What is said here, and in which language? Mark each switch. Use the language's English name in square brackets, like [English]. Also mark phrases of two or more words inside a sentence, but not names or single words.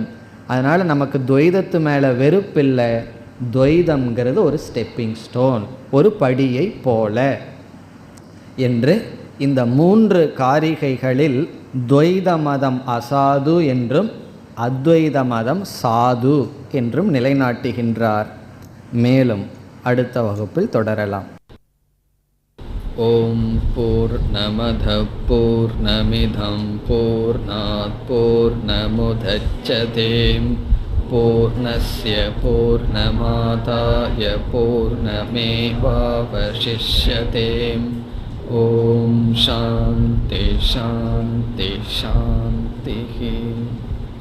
[Tamil] அதனால் நமக்கு துவைதத்து மேலே வெறுப்பில்லை. துவைதம்ங்கிறது ஒரு [English] stepping stone, [Tamil] ஒரு படியை போல என்று இந்த 3 காரிகைகளில் துவைத மதம் அசாது என்றும் அத்வைத மதம் சாது என்றும் நிலைநாட்டுகின்றார். மேலும் அடுத்த வகுப்பில் தொடரலாம். [Sanskrit] ॐ पूर्णमदः पूर्णमिदं पूर्णात् पूर्णमुदच्यते पूर्णस्य पूर्णमादाय पूर्णमेवावशिष्यते. ॐ शान्तिः शान्तिः शान्तिः.